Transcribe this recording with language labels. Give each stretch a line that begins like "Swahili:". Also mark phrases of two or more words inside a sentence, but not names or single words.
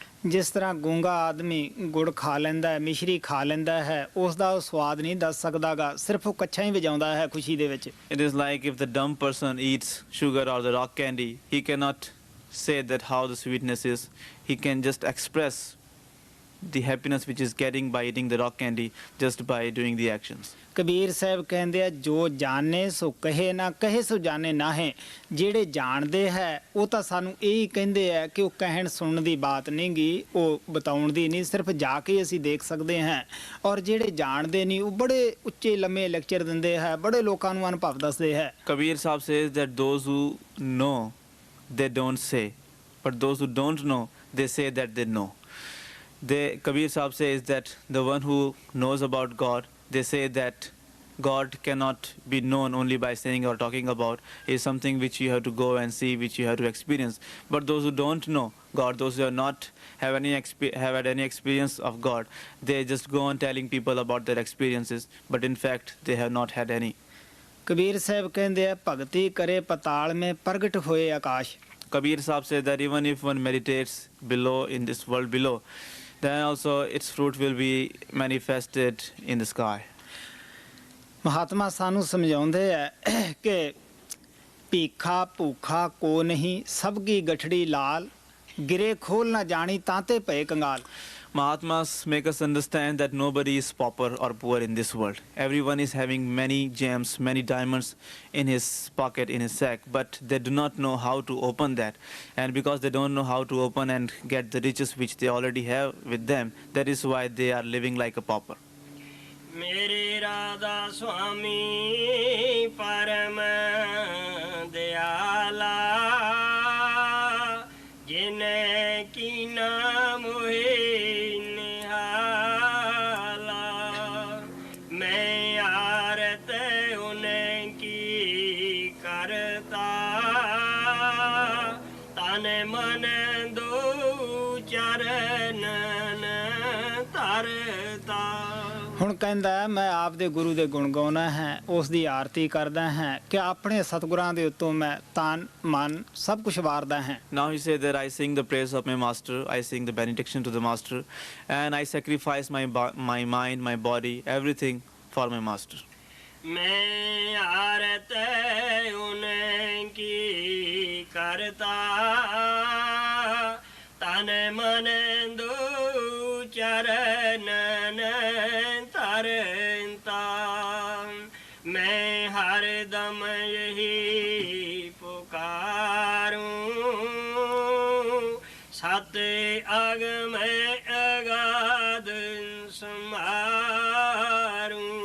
Punjabi: ਜਿਸ ਤਰ੍ਹਾਂ ਗੂੰਗਾ ਆਦਮੀ ਗੁੜ ਖਾ ਲੈਂਦਾ ਹੈ, ਮਿਸ਼ਰੀ ਖਾ ਲੈਂਦਾ ਹੈ, ਉਸ ਦਾ ਉਹ ਸਵਾਦ ਨਹੀਂ ਦੱਸ ਸਕਦਾਗਾ, ਸਿਰਫ ਉਹ ਕੱਚਾ ਹੀ ਵਜਾਉਂਦਾ ਹੈ ਖੁਸ਼ੀ ਦੇ ਵਿੱਚ।
English: It is like if the dumb person eats sugar or the rock candy, he cannot say that how the sweetness is. He can just express the happiness which is getting by eating the rock candy just by doing the actions.
Punjabi: ਕਬੀਰ ਸਾਹਿਬ ਕਹਿੰਦੇ ਆ,
Hindi: जो जाने सो कहे ना कहे सो जाने नाहे।
Punjabi: ਜਿਹੜੇ ਜਾਣਦੇ ਹੈ ਉਹ ਤਾਂ ਸਾਨੂੰ ਇਹੀ ਕਹਿੰਦੇ ਆ ਕਿ ਉਹ ਕਹਿਣ ਸੁਣਨ ਦੀ ਬਾਤ ਨਹੀਂ ਗੀ, ਉਹ ਬਤਾਉਣ ਦੀ ਨਹੀਂ, ਸਿਰਫ ਜਾ ਕੇ ਅਸੀਂ ਦੇਖ ਸਕਦੇ ਹਾਂ। ਔਰ ਜਿਹੜੇ ਜਾਣਦੇ ਨਹੀਂ ਉਹ ਬੜੇ ਉੱਚੇ ਲੰਮੇ ਲੈਕਚਰ ਦਿੰਦੇ ਹੈ, ਬੜੇ ਲੋਕਾਂ ਨੂੰ ਅਨੁਭਵ ਦੱਸਦੇ ਹੈ।
English: Kabir Sahib says that those who know, they don't say, but those who don't know, they say that they know. Kabir Sahib says that the one who knows about God, they say that God cannot be known only by saying or talking about. It is something which you have to go and see, which you have to experience. But those who don't know God, those who have not have had any experience of God, they just go on telling people about their experiences, but in fact they have not had any.
Punjabi: ਕਬੀਰ ਸਾਹਿਬ ਕਹਿੰਦੇ ਆ,
Hindi: भगती करे पताल में प्रगट होए आकाश।
English: Kabir Sahib said that even if one meditates below, in this world below, then also its fruit will be manifested in the sky.
Punjabi: ਮਹਾਤਮਾ ਸਾਨੂੰ ਸਮਝਾਉਂਦੇ ਆ ਕਿ
Hindi: भीखा भूखा को नहीं, सब की गठड़ी लाल, गिरह खोल ना जानी तातें भए कंगाल।
English: Mahatmas make us understand that nobody is pauper or poor in this world. Everyone is having many gems, many diamonds in his pocket, in his sack, but they do not know how to open that. And because they don't know how to open and get the riches which they already have with them, that is why they are living like a pauper.
Hindi: मेरे राधा स्वामी परम दयाला, जिने की नाम होए निहाला। मैं आरत उने की करता, तन मन दो चरणन तरता।
Punjabi: ਹੁਣ ਕਹਿੰਦਾ ਮੈਂ ਆਪ ਦੇ ਗੁਰੂ ਦੇ ਗੁਣ ਗਾਉਣਾ ਹੈ, ਉਸ ਦੀ ਆਰਤੀ ਕਰਦਾ ਹਾਂ ਕਿ ਆਪਣੇ ਸਤਿਗੁਰਾਂ ਦੇ ਉੱਤੋਂ ਮੈਂ ਤਨ ਮਨ ਸਭ ਕੁਝ ਵਾਰਦਾ ਹਾਂ।
English: Now he said that I sing the praise of my master, I sing the benediction to the master, and I sacrifice my mind, my body, everything for my master.
Hindi: मैं आरत उनकी करता, तन मन दो चरणन तरता। मैं हर दम यही पुकारूं, सत अगम अगाध समारूं।